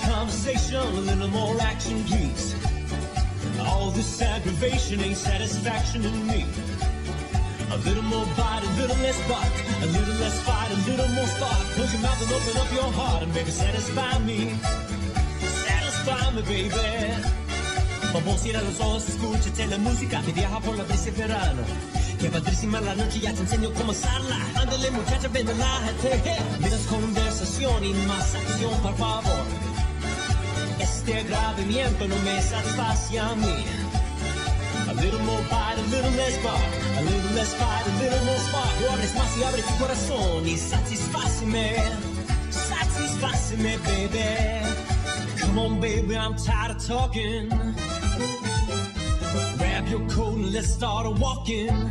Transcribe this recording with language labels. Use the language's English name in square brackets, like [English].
[English] conversation, a little more action, please. All this aggravation ain't satisfaction in me. A little more bite, a little less bark, a little less fight, a little more spark. Close your mouth and open up your heart and baby, satisfy me. Satisfy me, baby. [Spanish] Vamos, cierra los ojos, escúchate la música que viaja por la brisa de verano. Qué padrísima la noche, ya te enseño cómo usarla. Ándale, muchacha, ven, relájate. Menos conversación y más acción, por favor. Este agravamiento no me satisface a mí. [English] A little more bite, a little less bark, a little less fight, a little more spark. [Spanish] No hables más y abre tu corazón y satisfáceme. Satisfáceme, baby. [English] Come on, baby, I'm tired of talking. Grab your coat and let's start a walking.